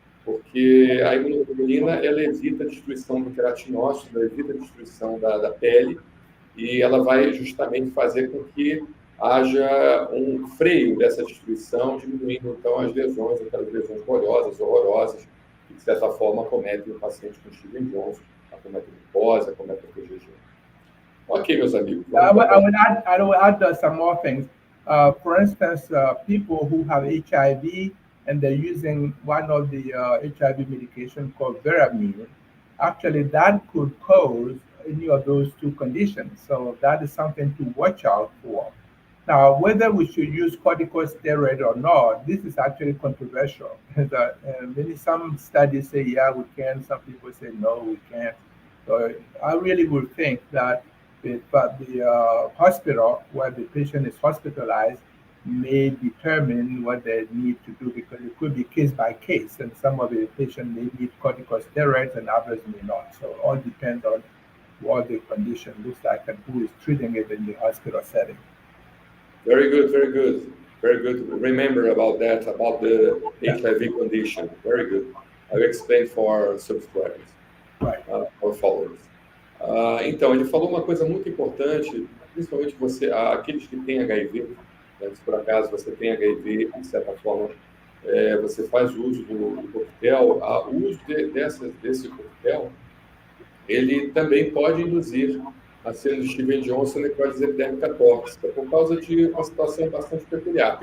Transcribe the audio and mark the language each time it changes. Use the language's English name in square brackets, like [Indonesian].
[Portuguese] Porque a imunoglobulina ela evita a destruição do queratinócito, ela evita a destruição da pele e ela vai justamente fazer com que haja um freio dessa destruição, diminuindo então as lesões, aquelas lesões bolhosas, horrorosas, que de certa forma acometem o paciente com Stevens-Johnson, acometem a mucosa, acometem a PGG. Ok, meus amigos. [English] I will add some more things. For instance, people who have HIV and they're using one of the HIV medication called Veramine, actually that could cause any of those two conditions. So that is something to watch out for. Now, whether we should use corticosteroid or not, this is actually controversial. Some studies say, yeah, we can. Some people say, no, we can't. So I really would think that the hospital where the patient is hospitalized may determine what they need to do, because it could be case by case, and some of the patients may need corticosteroids and others may not. So it all depends on what the condition looks like and who is treating it in the hospital setting. Very good, very good, very good. Remember about that, about the HIV condition. Very good. I'll explain for our subscribers, or followers. [Portuguese] Então, ele falou uma coisa muito importante, principalmente aqueles que têm HIV, né, se por acaso você tem HIV, de certa forma, você faz uso do coquetel. O uso desse coquetel, ele também pode induzir a síndrome de Stevens-Johnson necrose epidérmica tóxica, por causa de uma situação bastante peculiar.